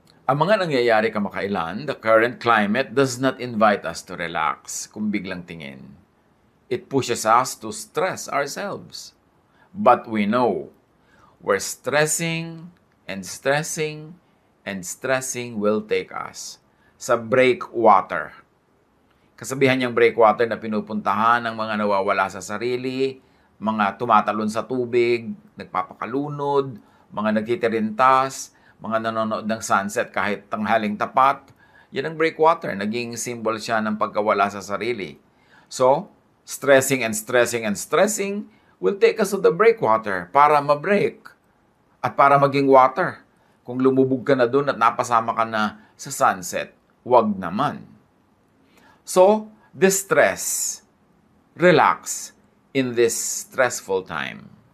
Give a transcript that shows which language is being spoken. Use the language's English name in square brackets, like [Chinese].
[Filipino] Ang mga nangyayari kamakailan, [English] the current climate does not invite us to relax [Filipino] kung biglang tingin. [English] It pushes us to stress ourselves. But we know where stressing and stressing and stressing will take us. [Filipino] Sa breakwater. Kasabihan niyang breakwater na pinupuntahan ng mga nawawala sa sarili, mga tumatalon sa tubig, nagpapakalunod, mga nagtitirintas, mga nanonood ng sunset kahit tanghaling tapat. Yan ang breakwater. Naging symbol siya ng pagkawala sa sarili. [English] So, stressing and stressing and stressing will take us to the breakwater [Filipino] para ma-break at para maging water. Kung lumubog ka na doon at napasama ka na sa sunset, wag naman. [English] So, distress, relax in this stressful time.